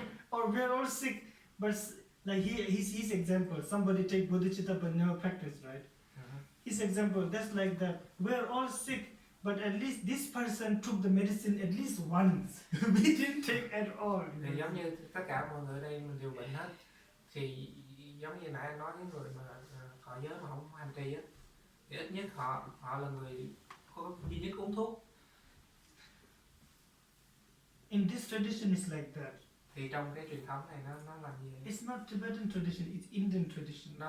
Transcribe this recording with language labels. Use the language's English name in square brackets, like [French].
[English] Or we're all sick, but like his example, somebody take bodhicitta but never practice, right? His example, that's like that. We're all sick, but at least this person took the medicine at least once. We didn't take at all. [Vietnamese] Thì giống như tất cả mọi người ở đây mình đều bệnh hết, thì giống như nãy anh nói cái người mà thọ giới mà không hành trì á, thì ít nhất họ là người có duy nhất uống thuốc. [English] In this tradition, it's like that. [Vietnamese] Thì trong cái truyền thống này nó làm gì vậy? [English] It's not Tibetan tradition, it's Indian tradition.